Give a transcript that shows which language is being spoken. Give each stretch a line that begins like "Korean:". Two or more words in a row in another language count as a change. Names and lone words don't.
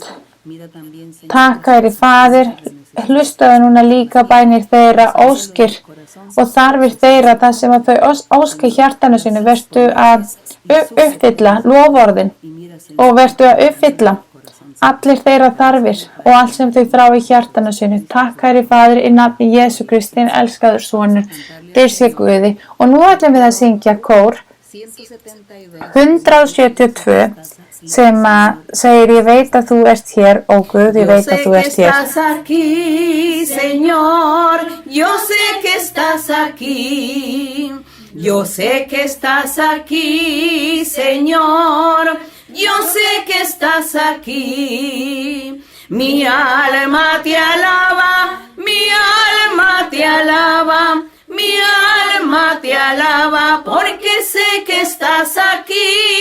Icelandic: Takk, kæri Faðir, hlustaðu núna líka bænir þeirra, óskir og þarfir þeirra, það sem að þau óska hjartanu sínu, vertu að uppfylla loforðin og vertu að uppfylla allir þeirra þarfir og allt sem þau þrá í hjartanu sínu. Takk, kæri Faðir, í nafni Jesú Kristi, elskaður sonur, þér sé Guði. Og nú ætlum við að syngja kór 172 sem segir: ég veit að þú ert hér, ó Guð, ég veit að þú ert hér.
Spanish: Estás aquí, Señor, yo sé que estás aquí. Yo sé que estás aquí, Señor, yo sé que estás aquí. Mi alma te alaba, mi alma te alaba, mi alma te alaba, porque sé que estás aquí.